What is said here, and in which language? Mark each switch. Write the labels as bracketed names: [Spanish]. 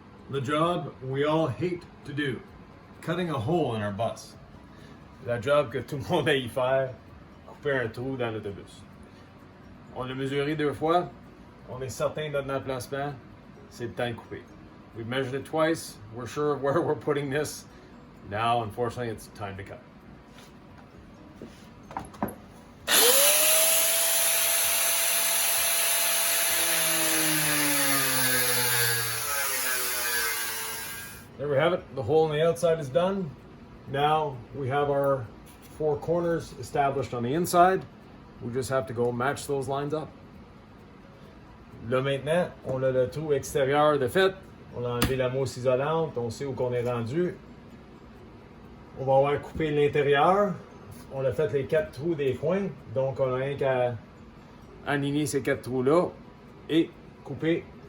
[English] The job we all hate to do, cutting a hole in our bus. [French] La job que tout le monde a y faire, couper un trou dans l'autobus. On l'a mesuré 2 fois, on est certain de notre emplacement, c'est le temps de couper. [English] We've measured it twice, we're sure of where we're putting this. Now, unfortunately, it's time to cut. There we have it. The hole on the outside is done. Now we have our 4 corners established on the inside. We just have to go match those lines up. [French] Là maintenant, on a le trou extérieur de fait. On a enlevé la mousse isolante. On sait où qu'on est rendu. On va avoir coupé l'intérieur. On a fait les 4 trous des coins. Donc on a rien qu'à aligner ces 4 trous-là et couper.